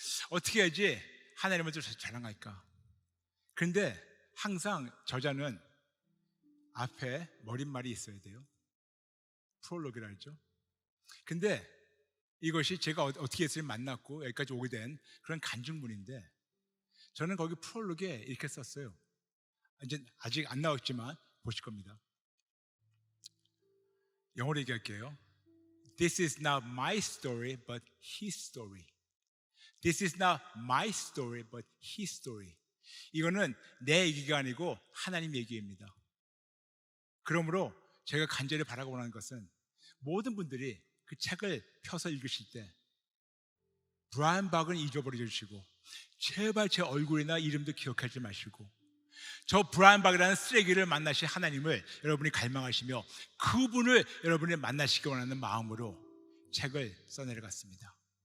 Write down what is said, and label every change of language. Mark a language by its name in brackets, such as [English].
[Korean] 어떻게 해야지 하나님을 더 자랑할까? 그런데 항상 저자는 앞에 머릿말이 있어야 돼요. 프롤로그라 하죠. 근데 이것이 제가 어떻게 예수님 만났고 여기까지 오게 된 그런 간증문인데, 저는 거기 프롤로그에 이렇게 썼어요. 이제 아직 안 나왔지만 보실 겁니다. 영어로 얘기할게요. [English] This is not my story, but his story. This is not my story, but his story. [Korean] 이거는 내 얘기가 아니고 하나님 얘기입니다. 그러므로 제가 간절히 바라고 원하는 것은 모든 분들이 그 책을 펴서 읽으실 때 브라이언 박은 잊어버리지 주시고 제발 제 얼굴이나 이름도 기억하지 마시고 저 브라이언 박이라는 쓰레기를 만나실 하나님을 여러분이 갈망하시며 그분을 여러분이 만나시기 원하는 마음으로 책을 써내려갔습니다.